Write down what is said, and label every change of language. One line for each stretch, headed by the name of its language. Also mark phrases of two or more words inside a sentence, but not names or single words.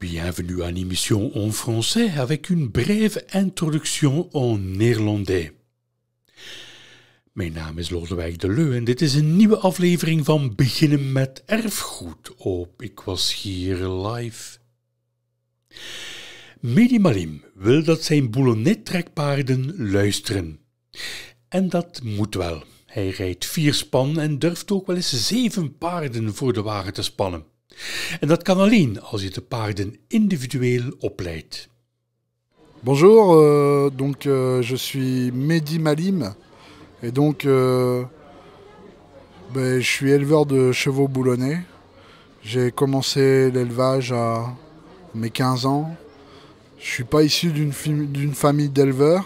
French: Bienvenue à une émission en français avec une brève introduction en néerlandais.
Dutch: Mijn naam is Lodewijk de Leu en dit is een nieuwe aflevering van Beginnen met Erfgoed op Ik Was Hier Live. Mehdi Malim wil dat zijn boulonnais-trekpaarden luisteren. En dat moet wel. Hij rijdt 4 span en durft ook wel eens 7 paarden voor de wagen te spannen. En dat kan alleen als je de paarden individueel opleidt.
French: Bonjour, je suis Mehdi Malim et donc je suis éleveur de chevaux boulonnais. J'ai commencé l'élevage à mes 15 ans. Je suis pas issu d'une famille d'éleveurs.